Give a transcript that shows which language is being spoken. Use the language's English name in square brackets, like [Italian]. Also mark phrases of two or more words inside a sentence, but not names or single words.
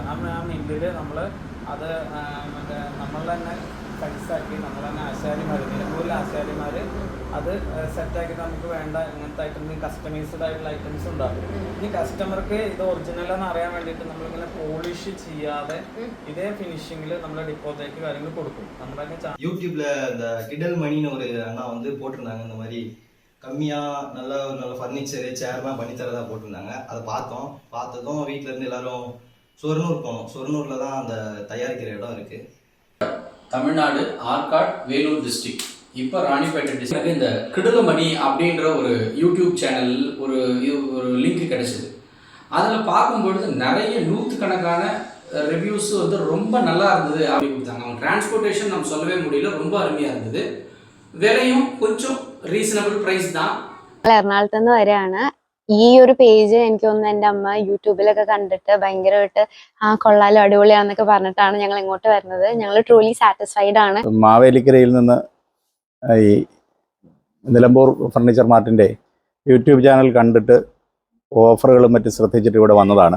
[Malayalam] ആ മില്ലില് നമ്മൾ അത് മറ്റേ നമ്മൾ തന്നെ സൈസാക്കി നമ്മൾ തന്നെ ആശാരിമാർ, നിലമ്പൂരിലെ ആശാരിമാർ അത് സെറ്റാക്കി നമുക്ക് വേണ്ട ഇങ്ങനത്തെ ഐറ്റംസ്, കസ്റ്റമൈസ്ഡ് ആയിട്ടുള്ള ഐറ്റംസ് ഉണ്ടാകും. ഇനി കസ്റ്റമർക്ക് ഇത് ഒറിജിനൽ എന്ന് അറിയാൻ വേണ്ടിയിട്ട് നമ്മളിങ്ങനെ പോളിഷ് ചെയ്യാതെ ഇതേ ഫിനിഷിങ്ങിൽ നമ്മൾ ഡിപ്പോത്തേക്ക് കാര്യങ്ങൾ കൊടുക്കും. നമ്മുടെ [Tamil] யூடியூப்ல இந்த கிடல் மணின்னு ஒரு அண்ணா வந்து போட்டிருந்தாங்க. இந்த மாதிரி கம்மியா நல்ல ஃபர்னிச்சரு சேர்லாம் பண்ணி தரதா போட்டிருந்தாங்க. அதை பார்த்ததும் வீட்டில இருந்து எல்லாரும் சொர்ணூர் போனோம். சொர்ணூர்ல தான் அந்த தயாரிக்கிற இடம் இருக்கு. தமிழ்நாடு ஆற்காடு வேலூர் டிஸ்ட்ரிக்ட், இப்போ ராணிப்பேட்டை டிஸ்ட்ரிக்ட். இந்த கிடிலமணி அப்படின்ற ஒரு யூடியூப் சேனல் ஒரு லிங்க் கிடைச்சிது. அதில் பார்க்கும்பொழுது நிறைய நூற்றுக்கணக்கான ரிவ்யூஸ் வந்து ரொம்ப நல்லா இருந்தது அப்படி கொடுத்தாங்க. அவங்க டிரான்ஸ்போர்ட்டேஷன் நம்ம சொல்லவே முடியல, ரொம்ப அருமையாக இருந்தது. விலையும் கொஞ்சம் [English] reasonable price [Tamil] தான். [Malayalam] എറണാകുളത്ത് നിന്ന് വരെയാണ്. ഈ ഒരു പേജ് എനിക്ക് തോന്നുന്നു എൻ്റെ അമ്മ യൂട്യൂബിലൊക്കെ കണ്ടിട്ട് ഭയങ്കരമായിട്ട് കൊള്ളാലോ അടിപൊളിയാന്നൊക്കെ പറഞ്ഞിട്ടാണ് ഞങ്ങൾ ഇങ്ങോട്ട് വരുന്നത്. ഞങ്ങൾ [English] truly satisfied [Malayalam] ആണ്. മാവേലിക്കരയിൽ നിന്ന് ഈ നിലമ്പൂർ ഫർണിച്ചർ മാർട്ടിൻ്റെ യൂട്യൂബ് ചാനൽ കണ്ടിട്ട് ഓഫറുകളും മറ്റും ശ്രദ്ധിച്ചിട്ട് ഇവിടെ വന്നതാണ്.